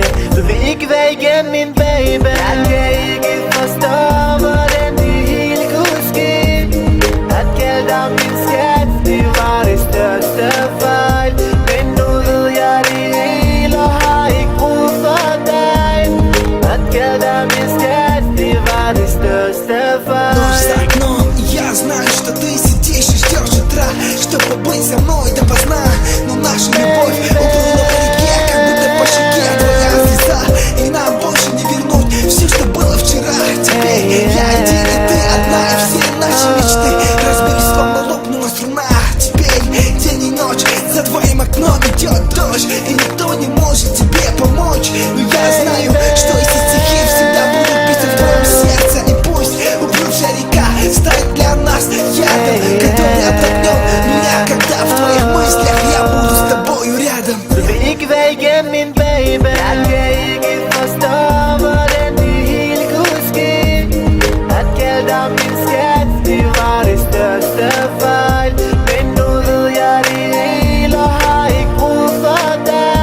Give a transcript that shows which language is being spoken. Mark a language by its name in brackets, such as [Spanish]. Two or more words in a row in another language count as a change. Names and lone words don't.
[Danish] Du vil ikke være igen min baby. Jeg kan ikke forstå hvordan det hele kunne ske. At kalde dig min skat, det var det største fejl. Men nu ved jeg det hele og har ikke brug for dig. At kalde dig min skat, det var det største fejl. [Russian] Ночь за окном, и я знаю, что ты сидишь и ждешь утра, чтобы быть со мной допоздна. Но наша любовь уплыла по реке, как будто по щеке твоя слеза. И нам больше не вернуть все, что было вчера. Теперь я один, и ты одна, и все наши мечты разбились, словно лопнула струна. Теперь день и ночь, за твоим окном идет дождь, и никто не может тебе помочь. Но я знаю, что эти стихи всегда будут биться в твоем сердце. И пусть уплывшая река станет для нас ядом, который отогнет меня, когда в твоих мыслях я буду с тобою рядом. [Danish] Du vil ikke være igen min baby. Jeg kan ikke forstå hvordan det hele kunne ske. At kalde dig min skat, det var det største fejl. Men nu ved jeg det hele og har ikke brug for dig.